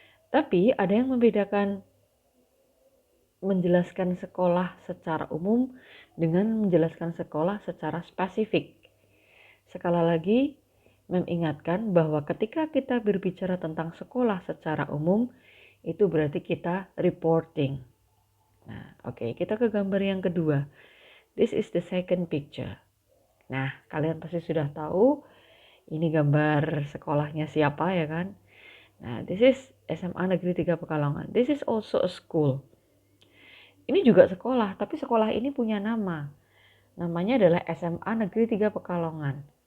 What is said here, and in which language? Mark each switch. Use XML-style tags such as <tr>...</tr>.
<id>Tapi ada yang membedakan menjelaskan sekolah secara umum dengan menjelaskan sekolah secara spesifik. Sekali lagi, mengingatkan bahwa ketika kita berbicara tentang sekolah secara umum, itu berarti kita reporting. Nah, oke, kita ke gambar yang kedua.</id> <en>This is the second picture.</en> <id>Nah, kalian pasti sudah tahu ini gambar sekolahnya siapa ya kan?</id> <en>Nah, this is SMA Negeri 3 Pekalongan. This is also a school.</en> <id>Ini juga sekolah, tapi sekolah ini punya nama. Namanya adalah SMA Negeri 3 Pekalongan.</id>